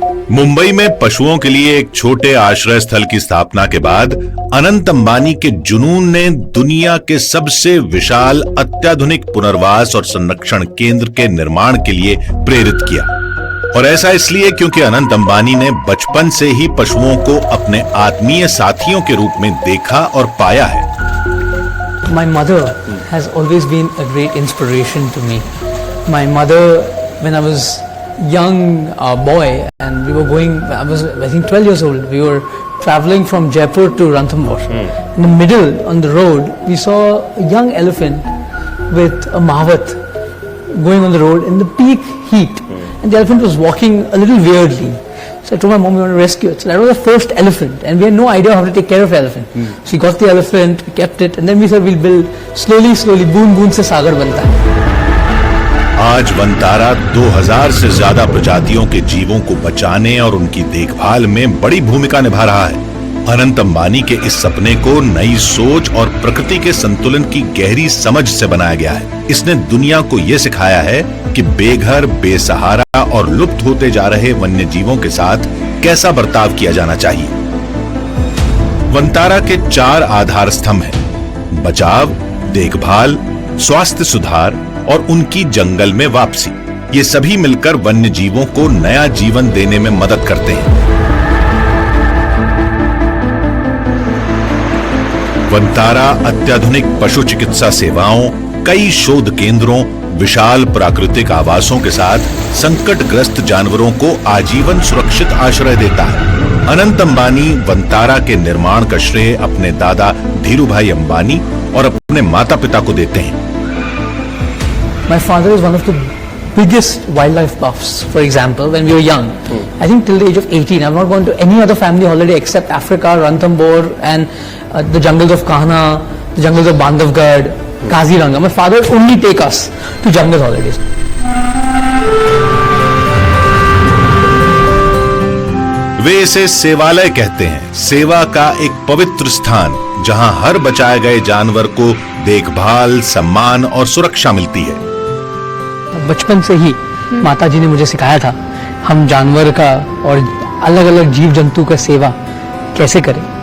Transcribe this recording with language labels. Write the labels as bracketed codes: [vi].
[hi] मुंबई में पशुओं के लिए एक छोटे आश्रय स्थल की स्थापना के बाद अनंत अंबानी के जुनून ने दुनिया के सबसे विशाल अत्याधुनिक पुनर्वास और संरक्षण केंद्र के निर्माण के लिए प्रेरित किया। और ऐसा इसलिए क्योंकि अनंत अंबानी ने बचपन से ही पशुओं को अपने आत्मीय साथियों के रूप में देखा और पाया है। [en] My mother has always been a great inspiration to me. My mother, when I was young boy and we were going, I was I think 12 years old, we were traveling from Jaipur to Ranthambore. In the middle on the road we saw a young elephant with a mahavat going on the road in the peak heat, and the elephant was walking a little weirdly. So I told my mom we want to rescue it. So that was the first elephant and we had no idea how to take care of the elephant. So we got the elephant, we kept it, and then we said we'll build slowly [hi] बूंद बूंद से सागर बनता है। आज वनतारा 2000 से ज्यादा प्रजातियों के जीवों को बचाने और उनकी देखभाल में बड़ी भूमिका निभा रहा है। अनंत अंबानी के इस सपने को नई सोच और प्रकृति के संतुलन की गहरी समझ से बनाया गया है। इसने दुनिया को यह सिखाया है कि बेघर, बेसहारा और लुप्त होते जा रहे वन्य जीवों के साथ कैसा बर्ताव किया जाना चाहिए। वनतारा के 4 आधार स्तंभ हैं: बचाव, देखभाल, स्वास्थ्य सुधार और उनकी जंगल में वापसी। ये सभी मिलकर वन्य जीवों को नया जीवन देने में मदद करते हैं। वनतारा अत्याधुनिक पशु चिकित्सा सेवाओं, कई शोध केंद्रों, विशाल प्राकृतिक आवासों के साथ संकटग्रस्त जानवरों को आजीवन सुरक्षित आश्रय देता है। अनंत अंबानी वनतारा के निर्माण का श्रेय अपने दादा धीरूभाई अंबानी और अपने माता पिता को देते हैं। [en] My father is one of the biggest wildlife buffs. For example, when we were young, I think till the age of 18, I've not gone to any other family holiday except Africa, Ranthambore, and the jungles of Kahana, the jungles of Bandhavgarh, Kaziranga. My father would only take us to jungle holidays. [hi] वे इसे सेवालय कहते हैं, सेवा का एक पवित्र स्थान जहां हर बचाए गए जानवर को देखभाल, सम्मान और सुरक्षा मिलती है। बचपन से ही माताजी ने मुझे सिखाया था हम जानवर का और अलग अलग जीव जंतु का सेवा कैसे करें।